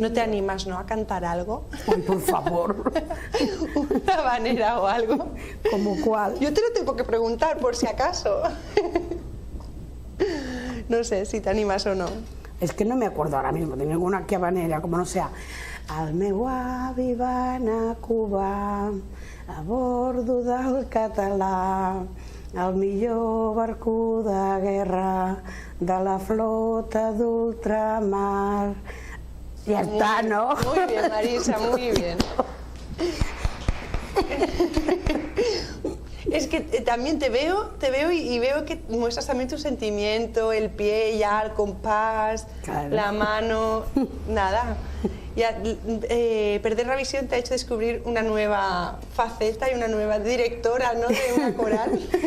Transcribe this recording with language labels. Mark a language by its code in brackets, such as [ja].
[es] ¿No te animas, no, a cantar algo? Ay, por favor. Una habanera o algo. ¿Como cuál? Yo te lo tengo que preguntar por si acaso. No sé si te animas o no. Es que no me acuerdo ahora mismo de ninguna que habanera, como no sea. [ca] Al meu avi va anar a Cuba a bordo del català, el millor barco de guerra de la flota d'ultramar. [es] Ya está, ¿no? Muy bien, Marisa, muy bien. Es que también te veo y veo que muestras también tu sentimiento, el pie ya al compás, claro. La mano, nada. Ya, perder la visión te ha hecho descubrir una nueva faceta y una nueva directora, ¿no?, de una coral.